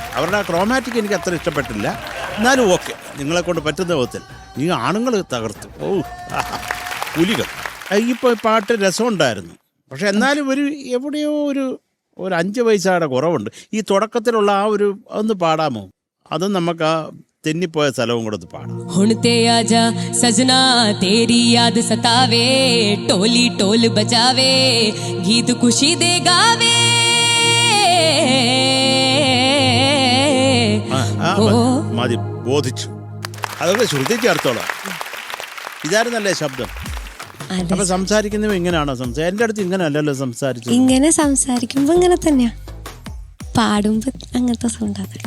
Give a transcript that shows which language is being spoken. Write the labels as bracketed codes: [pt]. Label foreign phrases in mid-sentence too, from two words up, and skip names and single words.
[ml] അവരുടെ ക്രോമാറ്റിക് എനിക്ക് അത്ര ഇഷ്ടപ്പെട്ടില്ല. എന്നാലും ഓക്കെ, നിങ്ങളെ കൊണ്ട് പറ്റുന്ന വിധത്തിൽ. ഈ ആണുങ്ങൾ തകർത്തു. ഓ പുലികൾ. ഇപ്പോൾ പാട്ട് രസമുണ്ടായിരുന്നു. പക്ഷെ എന്നാലും എവിടെയോ ഒരു 5 പൈസയുടെ കുറവുണ്ട്. ഈ തുടക്കത്തിലുള്ള ഒന്ന് പാടാമോ? അതും നമുക്ക് ആ തെന്നിപ്പോയ സ്ഥലവും കൂടെ പാടാം. [pa] ਹੁਣ ਤੇ ਆਜਾ ਸਜਣਾ ਤੇਰੀ ਯਾਦ ਸਤਾਵੇ, ਟੋਲੀ ਟੋਲ ਬਜਾਵੇ, ਗੀਤ ਖ਼ੁਸ਼ੀ ਦੇ ਗਾਵੇ. [ml] മതി, ബോധിച്ചു. അതൊക്കെ ശ്രുതി ചേർത്തോളാം. ഇതായിരുന്നല്ലേ ശബ്ദം? അതെ. അപ്പൊ സംസാരിക്കുന്നവ ഇങ്ങനെയാണോ എന്റെ അടുത്ത് ഇങ്ങനെ അല്ലല്ലോ സംസാരിച്ചത്. ഇങ്ങനെ സംസാരിക്കുമ്പോ ഇങ്ങനെ തന്നെയാ, പാടുമ്പോ അങ്ങനത്തെ സൗണ്ട് അതല്ല.